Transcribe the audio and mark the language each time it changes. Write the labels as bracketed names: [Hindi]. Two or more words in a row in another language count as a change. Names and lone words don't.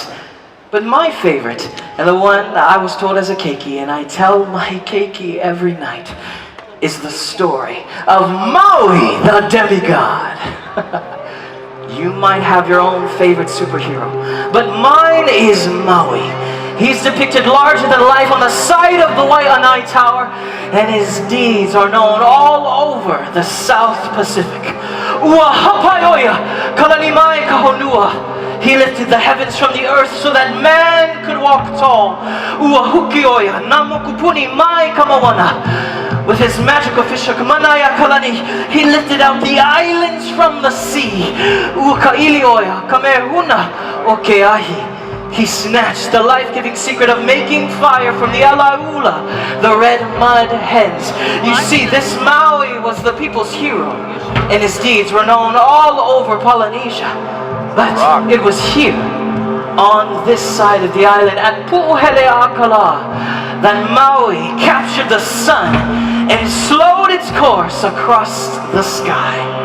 [English] But my favorite, and the one I was told as a keiki, and I tell my keiki every night, is the story of Maui, the demigod. You might have your own favorite superhero, but mine is Maui. He's depicted larger than life on the side of the Wai'anae Tower, and his deeds are known all over the South Pacific. [Hawaiian] Ua hapaioia, kalani mai ka honua. [English] He lifted the heavens from the earth so that man could walk tall. [Hawaiian] Ua hukioia, namokupuni mai ka moana. [English] With his magical fish manaya kalani, he lifted out the islands from the sea. [Hawaiian] Ua kailioia, kamehuna o keahi. [English] He snatched the life-giving secret of making fire from the alaula, the red mud hens. You see, this Maui was the people's hero, and his deeds were known all over Polynesia. But it was here, on this side of the island, at Pu'uhele'akala, that Maui captured the sun and slowed its course across the sky.